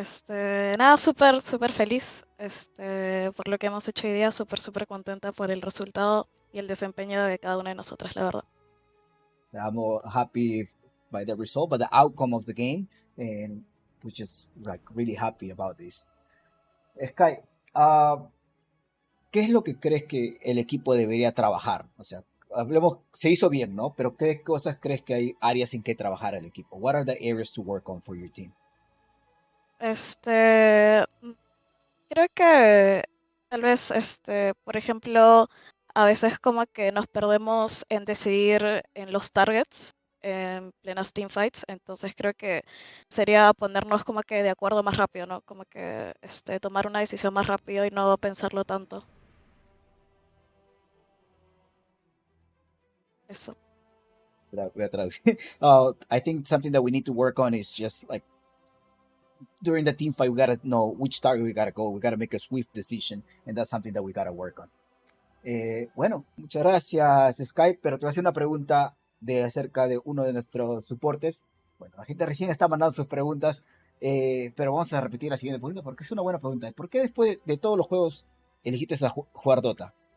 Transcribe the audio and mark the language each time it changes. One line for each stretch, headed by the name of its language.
Spanish: nada, súper, súper feliz, por lo que hemos hecho hoy día, súper, súper contenta por el resultado y el desempeño de cada una de nosotras, la verdad.
English: I'm happy by the result, but the outcome of the game, and we're just like really happy about this.
Spanish: Sky, uh, ¿qué es lo que crees que el equipo debería trabajar? O sea, hablemos, se hizo bien, ¿no? Pero ¿qué cosas crees que hay áreas en que trabajar el equipo?
English: What are the areas to work on for your team?
Spanish: Mm, Creo que tal vez, por ejemplo, a veces como que nos perdemos en decidir en los targets en plenas teamfights, entonces creo que sería ponernos como que de acuerdo más rápido, ¿no? Como que, tomar una decisión más rápido y no pensarlo tanto. Eso. Voy a traducir.
English: I think something that we need to work on is just like during the team fight, we gotta know which target we gotta go. We gotta make a swift decision, and that's something that we gotta work on.
Spanish: Bueno, muchas gracias, Skype, pero te voy a hacer una pregunta de acerca de uno de nuestros soportes. Bueno, la gente recién está mandando sus preguntas, pero vamos a repetir la siguiente pregunta porque es una buena pregunta. ¿Por qué después de todos los juegos elegiste a jugar Dota?